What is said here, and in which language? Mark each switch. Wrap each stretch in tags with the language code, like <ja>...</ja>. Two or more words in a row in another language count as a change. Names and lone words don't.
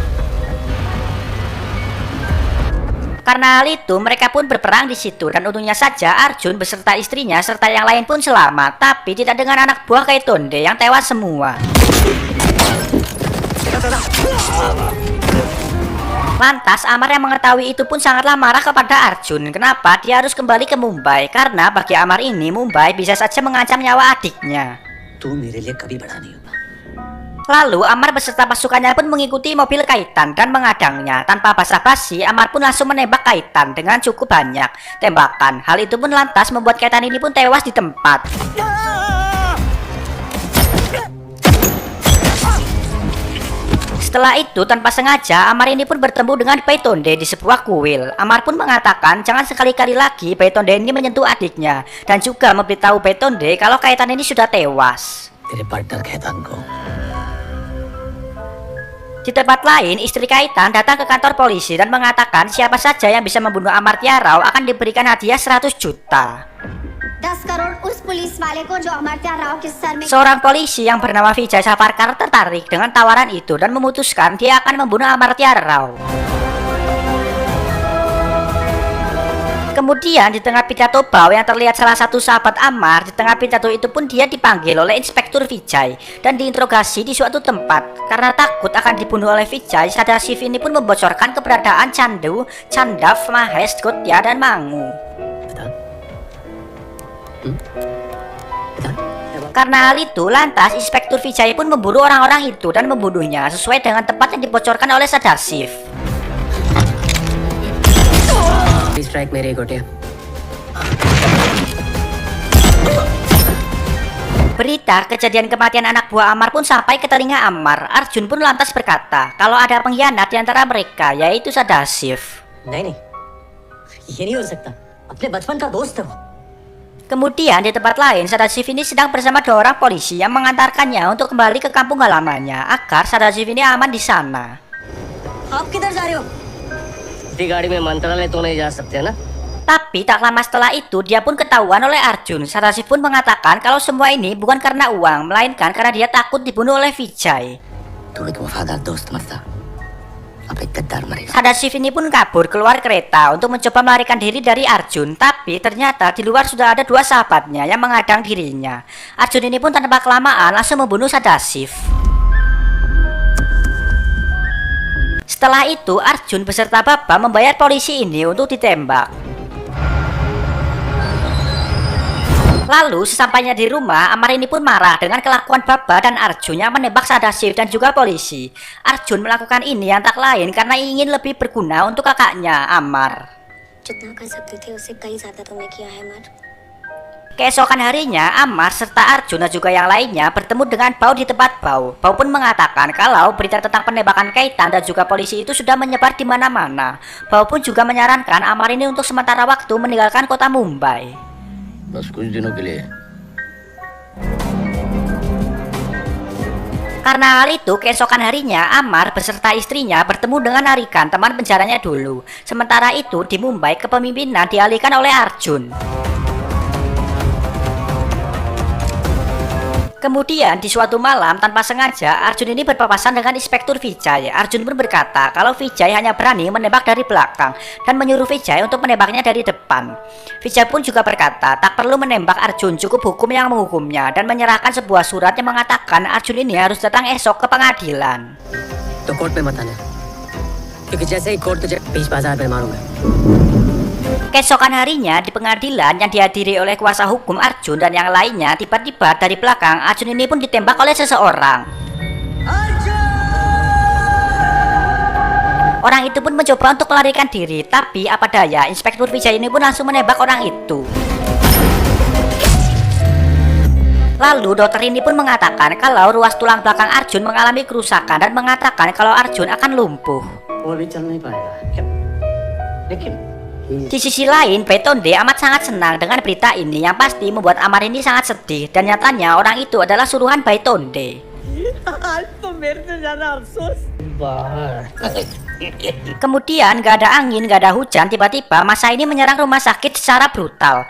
<id>Karena hal itu, mereka pun berperang di situ dan untungnya saja Arjun beserta istrinya serta yang lain pun selamat, tapi tidak dengan anak buah Getonde yang tewas semua. Lantas Amar yang mengetahui itu pun sangatlah marah kepada Arjun. Kenapa dia harus kembali ke Mumbai? Karena bagi Amar ini Mumbai bisa saja mengancam nyawa adiknya.</id> <hi>तू मेरे लिए कभी बड़ा नहीं होगा.</hi> <id>Lalu Amar beserta pasukannya pun mengikuti mobil Kaitan dan mengadangnya. Tanpa basa-basi, Amar pun langsung menembak Kaitan dengan cukup banyak tembakan. Hal itu pun lantas membuat Kaitan ini pun tewas di tempat. Setelah itu, tanpa sengaja, Amar ini pun bertemu dengan Getonde di sebuah kuil. Amar pun mengatakan jangan sekali-kali lagi Getonde ini menyentuh adiknya. Dan juga memberitahu Getonde kalau Kaitan ini sudah tewas.</id> <hi>तेरे पार्टनर कहतान को.</hi> <id>Di tempat lain, istri Kaitan datang ke kantor polisi dan mengatakan siapa saja yang bisa membunuh Amartya Rao akan diberikan hadiah 100 juta.</id> <hi>10 करोड़ उस पुलिस वाले को जो अमर्त्या राव के सर में.</hi> <id>Seorang polisi yang bernama Vijay Savarkar tertarik dengan tawaran itu dan memutuskan dia akan membunuh Amartya Rao. Kemudian di tengah pidato Bao yang terlihat salah satu sahabat Ammar, di tengah pidato itu pun dia dipanggil oleh Inspektur Vijay dan diinterogasi di suatu tempat. Karena takut akan dibunuh oleh Vijay, Sadashiv ini pun membocorkan keberadaan Chandu, Chandav, Mahesh, Gotya, dan Mangu. Karena hal itu, lantas Inspektur Vijay pun memburu orang-orang itu dan membunuhnya sesuai dengan tempat yang dibocorkan oleh Sadashiv.</id> <hi>स्ट्राइक मेरे गोटिया</hi> <id>Berita kejadian kematian anak buah Ammar pun sampai ke telinga Ammar. Arjun pun lantas berkata kalau ada pengkhianat di antara mereka, yaitu Sadashiv.</id> <hi>नहीं नहीं ये नहीं हो सकता अपने बचपन का दोस्त है वो</hi> <id>Kemudian di tempat lain, Sadashiv ini sedang bersama 2 orang polisi yang mengantarkannya untuk kembali ke kampung halamannya agar Sadashiv ini aman di sana.</id> <hi>आप किधर जा रहे हो इसी गाड़ी में मंत्रालय तो नहीं जा सकते ना</hi> <id>Tapi tak lama setelah itu dia pun ketahuan oleh Arjun. Sadashiv pun mengatakan kalau semua ini bukan karena uang, melainkan karena dia takut dibunuh oleh Vijay.</id> <hi>तू एक वफादार दोस्त मरता अब एक गद्दार मरेगा</hi> <id>Sadashiv ini pun kabur keluar kereta untuk mencoba melarikan diri dari Arjun, tapi ternyata di luar sudah ada 2 sahabatnya yang menghadang dirinya. Arjun ini pun tanpa kelamaan langsung membunuh Sadashiv. Setelah itu Arjun beserta Baba membayar polisi ini untuk ditembak. Lalu sesampainya di rumah, Ammar ini pun marah dengan kelakuan Baba dan Arjun yang menembak Sadashiv dan juga polisi. Arjun melakukan ini yang tak lain karena ingin lebih berguna untuk kakaknya Ammar.</id> <hi>जितना कर सकते थे उससे कहीं ज्यादा तुमने किया है अमर</hi> <id>Keesokan harinya, Ammar serta Arjun dan juga yang lainnya bertemu dengan Bao di tempat Bao. Bao pun mengatakan kalau berita tentang penembakan Kaitan dan juga polisi itu sudah menyebar di mana-mana. Bao pun juga menyarankan Ammar ini untuk sementara waktu meninggalkan kota Mumbai.</id> <hi>बस कुछ दिनों के लिए</hi> <id>Karena hal itu, keesokan harinya Ammar beserta istrinya bertemu dengan Arikan, teman penjaranya dulu. Sementara itu, di Mumbai kepemimpinan dialihkan oleh Arjun. Kemudian di suatu malam tanpa sengaja Arjun ini berpapasan dengan Inspektur Vijay. Arjun pun berkata kalau Vijay hanya berani menembak dari belakang dan menyuruh Vijay untuk menembaknya dari depan. Vijay pun juga berkata tak perlu menembak Arjun, cukup hukum yang menghukumnya, dan menyerahkan sebuah surat yang mengatakan Arjun ini harus datang esok ke pengadilan.</id> <hi>तो कोर्ट में मत आना क्योंकि जैसे ही कोर्ट तुझे बीच बाजार में मारूंगा</hi> <id>Keesokan harinya di pengadilan yang dihadiri oleh kuasa hukum Arjun dan yang lainnya, tiba-tiba dari belakang Arjun ini pun ditembak oleh seseorang. Orang itu pun mencoba untuk melarikan diri, tapi apa daya, Inspektur Vijay ini pun langsung menembak orang itu. Lalu dokter ini pun mengatakan kalau ruas tulang belakang Arjun mengalami kerusakan dan mengatakan kalau Arjun akan lumpuh.</id> <hi>वो अभी चल नहीं पाएगा लेकिन</hi> <id>Di sisi lain, Baitonde amat sangat senang dengan berita ini yang pasti membuat Ammar ini sangat sedih, dan nyatanya orang itu adalah suruhan Baitonde. Kemudian gak ada angin, gak ada hujan, tiba-tiba masa ini menyerang rumah sakit secara brutal.</id>